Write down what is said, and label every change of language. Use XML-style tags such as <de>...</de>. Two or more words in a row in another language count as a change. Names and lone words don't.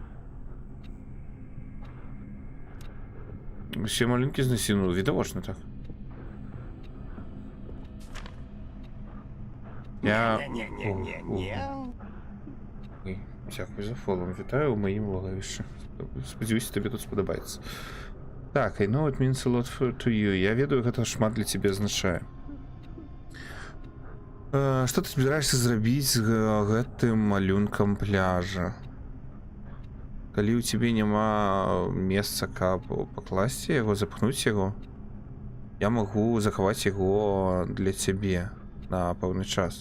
<be>Все малюнкі знасінули, відавочна так. Я... Ой, дзякуй за фолом. Вітаю ў маім логавішчы. Спадзяюся, табе тут спадабаецца. Так,</be> <en>I know it means a lot to you.</en> <be>Я ведаю, гэта шмат для цябе азначае. Што ты збіраешся зрабіць з гэтым малюнкам пляжа? Калі ў цябе няма месца, каб пакласці яго, запхнуць яго, я магу захаваць яго для цябе на пэўны час.</be>